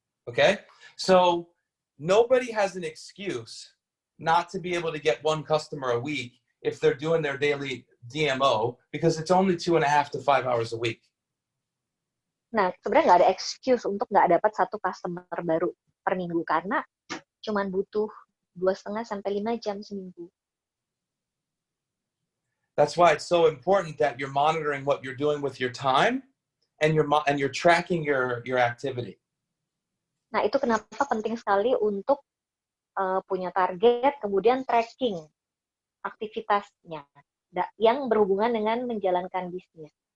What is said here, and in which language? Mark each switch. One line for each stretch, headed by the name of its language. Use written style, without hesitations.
English: Okay, so nobody has an excuse not to be able to get one customer a week if they're doing their daily DMO, because it's only 2.5 to 5 hours a week.
Indonesian: Nah, sebenarnya nggak ada excuse untuk nggak dapat satu customer baru per minggu, karena cuman butuh 2,5 sampai 5 jam seminggu.
English: That's why it's so important that you're monitoring what you're doing with your time, and you're tracking your activity.
Indonesian: Nah, itu kenapa penting sekali untuk punya target, kemudian tracking aktivitasnya yang berhubungan dengan menjalankan bisnis.